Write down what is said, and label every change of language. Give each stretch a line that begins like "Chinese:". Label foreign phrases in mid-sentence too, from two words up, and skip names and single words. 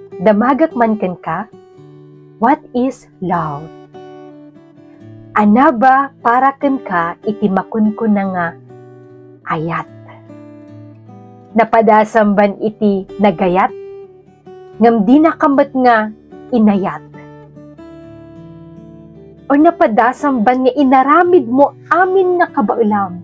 Iloko: damagak man ken ka,
English: what is love?
Iloko: Ana ba para ken ka iti makunkun na nga ayat? Napadasam ban iti nagayat? Ngam di nakambat nga inayat? O napadasam ban nga inaramid mo amin nga kabaulam?